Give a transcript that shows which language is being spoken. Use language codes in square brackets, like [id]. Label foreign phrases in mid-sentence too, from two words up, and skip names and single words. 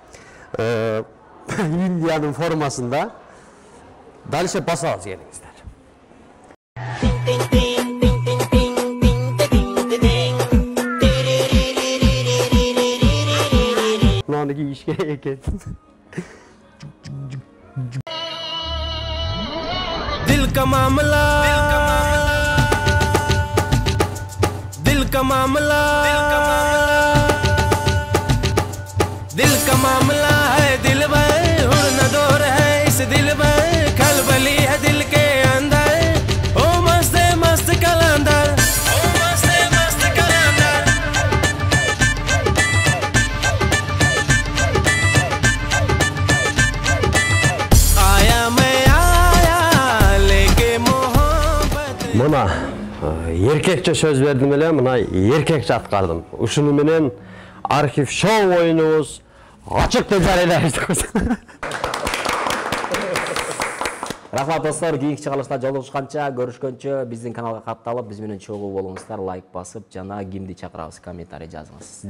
[ky] Индиянын формасында. Дальше басабыз келиңиздер. Мынаны кийиш керек экен. [hi] दिल का मामला दिल का मामला दिल का मामला है दिल में उड़ना दौर है इस दिल में खलबली है दिल के अंदर ओ मस्त मस्त कलंदर ओ मस्त मस्त कलंदर आया मैं [ky] Мына эркекче сөз бердим эле, мына эркекче аткардым. Ушуну менен архив шоу оюнубуз ачык деп жарыйлайбыз. Рахмат достор, кийинки чыгарылышта жолугушканча, көрүшкөнчө биздин каналга катталып, биз менен чогуу болуңуздар, лайк басып, жана кимди чакырабыз комментарий жазыңыз.